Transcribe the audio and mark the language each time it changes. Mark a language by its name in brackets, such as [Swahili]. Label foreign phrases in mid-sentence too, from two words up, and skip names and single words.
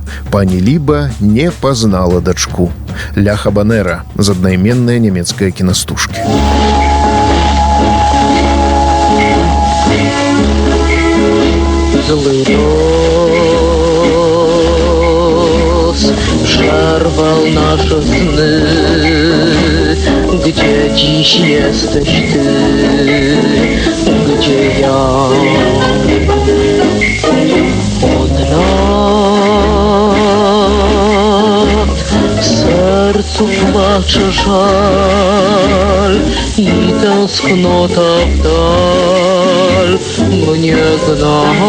[Belarusian] Пані Ліба не пазнала дачку. Ля Хабанера з аднайменнай нямецкай кінастужкі. [Polish] Zły roz przerwał nasze sny. Gdzie dziś jesteś ty? Gdzie ja? Od lat w sercu płacze żal i tęsknota w dal mnie gna.